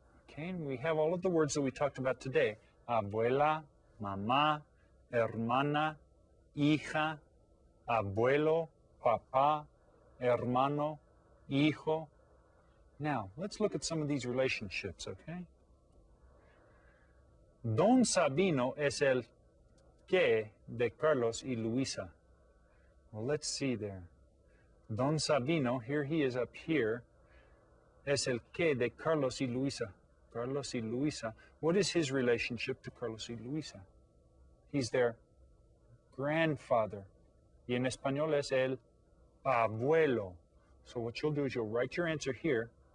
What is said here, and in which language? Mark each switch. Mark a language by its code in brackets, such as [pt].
[en] Okay, and we have all of the words that we talked about today. [es] Abuela, mamá, hermana, hija, abuelo, papá, hermano, hijo. [en] Now, let's look at some of these relationships, okay? [es] Don Sabino es el que de Carlos y Luisa. [en] Well, let's see there. Don Sabino, here he is up here, [es] es el que de Carlos y Luisa. Carlos y Luisa. [en] What is his relationship to Carlos y Luisa? He's their grandfather. [es] Y en español es el abuelo. [en] So what you'll do is you'll write your answer here.